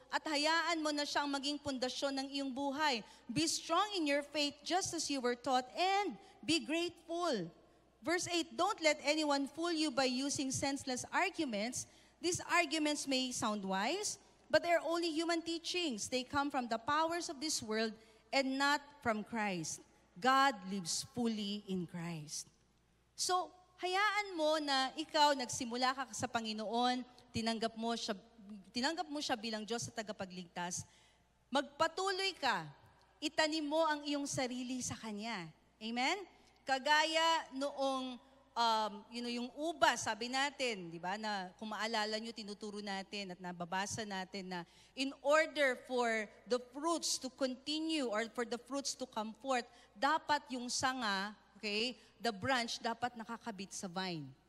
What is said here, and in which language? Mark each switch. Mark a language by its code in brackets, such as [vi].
[tl] at hayaan mo na siyang maging pundasyon ng iyong buhay. [en] Be strong in your faith just as you were taught and be grateful. Verse 8, don't let anyone fool you by using senseless arguments. These arguments may sound wise, but they're only human teachings. They come from the powers of this world and not from Christ. God lives fully in Christ. [tl] So, hayaan mo na ikaw, nagsimula ka sa Panginoon, tinanggap mo siya bilang Diyos sa tagapagligtas, magpatuloy ka, itanim mo ang iyong sarili sa Kanya. Amen? Kagaya noong, yung ubas, sabi natin, di ba, na kung maalala nyo, tinuturo natin at nababasa natin na [en] in order for the fruits to continue or for the fruits to come forth, [tl] dapat yung sanga, okay, [en] the branch [tl] dapat nakakabit sa vine.